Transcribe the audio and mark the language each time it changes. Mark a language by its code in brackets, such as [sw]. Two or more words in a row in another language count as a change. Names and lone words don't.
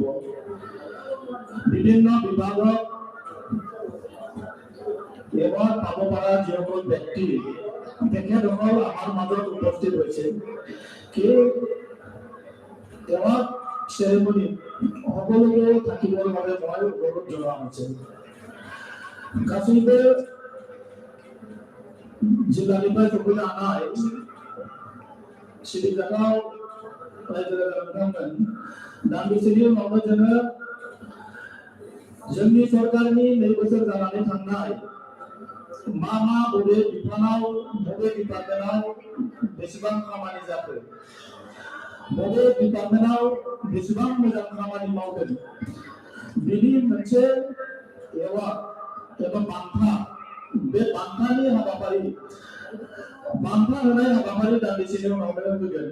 [as] বিভিন্ন বিভাগত এৱাৰ্ড পাব পৰা যিসকল ব্যক্তি তেখেতসকল আমাৰ মাজত উপস্থিত হৈছে। সেই এৱাৰ্ড চেৰেমনি সকলোকে থাকিবৰ বাবে মই অনুৰোধ জনোৱা হৈছে। [brx] গাছুইতে जिल्लानिफ्राय सफैनो हानाय सिरिजागाव रायजो राजा बिथांमोन दान्दिसेनि उनावनो जोंनि सरकारनि 2 बोसोर जानानै थांनाय मा बबे बिफानाव बबे डिपार्टमेन्टआव बेसेबां खामानि जाखो बबे डिपार्टमेन्टआव बेसेबां मोजां खामानि मावदों बिनि मोनसे एवार्ड एबा बान्था बे बान्थानि हाबाफारि बान्था होनाय हाबाफारि दान्दिसेनि उनावनो होगोन।